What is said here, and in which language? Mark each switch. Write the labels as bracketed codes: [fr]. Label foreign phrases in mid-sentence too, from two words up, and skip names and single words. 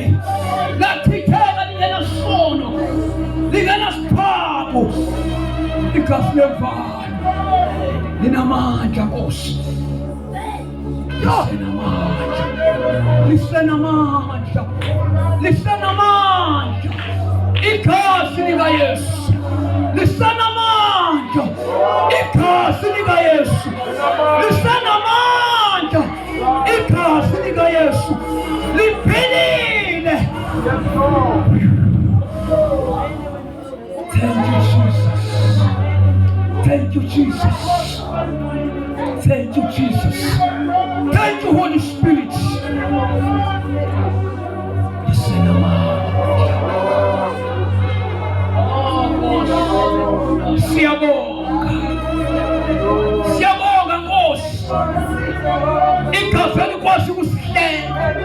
[zu] Lachitheka lingenasono. Lingenasiphako. Igazi lemvalo. Linamandla Nkosi. Lisenamandla. Lisenamandla. Lisenamandla. Igazi likaYesu. Lisenamandla. Igazi likaYesu. Lisenamandla. Igazi likaYesu. Liphilile. [en] Thank you, Jesus. Thank you, Jesus. Thank you, Jesus. Thank you, Holy Spirit. [zu] Siyabonga. Siyabonga Nkosi. Igazi elikwazi ukusihlenga.